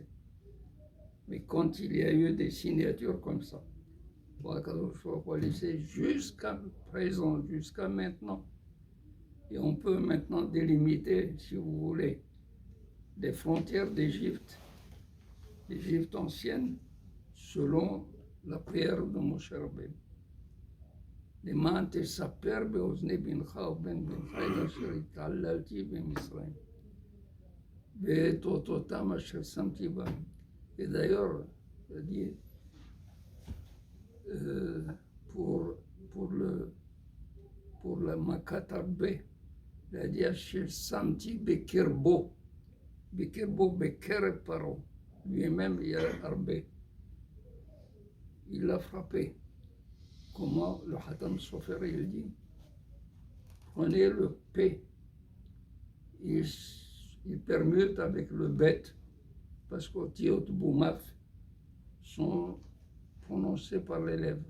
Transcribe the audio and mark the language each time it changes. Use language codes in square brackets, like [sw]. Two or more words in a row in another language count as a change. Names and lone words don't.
[fr] Mais quand il y a eu des signatures comme ça, pour laisser jusqu'à présent, jusqu'à maintenant, et on peut maintenant délimiter, si vous voulez, les frontières d'Égypte ancienne, selon la prière de Moshe Rabbeinu. [he] למען תספר באוזני בנך ובן בנך את אשר התעללתי במצרים ואת אותותם אשר שמתי בהם. [fr] Et d'ailleurs, c'est-à-dire, pour la [he] מכת ארבה, [fr] il a dit [he] אשר שמתי בקרבו, בקרב פרעה, [fr] lui-même il y a Arbé. Il l'a frappé. Comment le Hatam Sofer il dit, prenez le P, il permute avec le Bet, parce que [he] אותיות בומף [fr] sont prononcés par les lèvres.